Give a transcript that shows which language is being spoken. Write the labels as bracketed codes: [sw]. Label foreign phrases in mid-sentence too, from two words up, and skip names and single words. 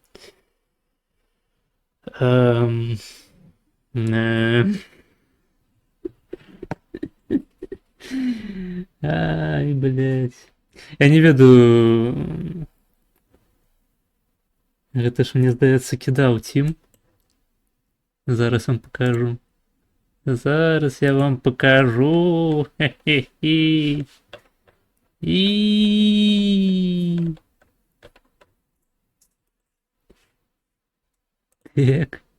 [ru] Ай, блядь. [be] Я не ведаю. Гэта ж, мне здаецца, кідаў Тім. [ru] Зараз вам покажу. Зараз я вам покажу. Хе-хе-хе. І... [be] Так.